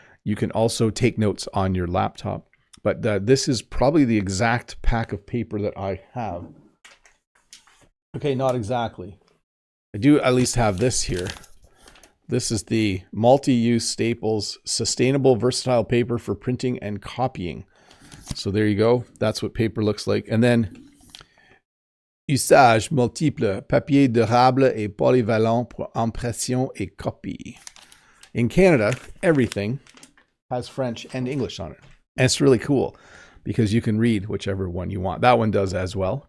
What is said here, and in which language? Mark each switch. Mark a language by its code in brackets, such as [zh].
[en] You can also take notes on your laptop, but this is probably the exact pack of paper that I have. Okay, not exactly. I do at least have this here. This is the multi-use staples, sustainable, versatile paper for printing and copying. So there you go. That's what paper looks like. And then [fr] usage multiple, papier durable et polyvalent pour impression et copie. [en] In Canada, everything has French and English on it. And it's really cool because you can read whichever one you want. That one does as well.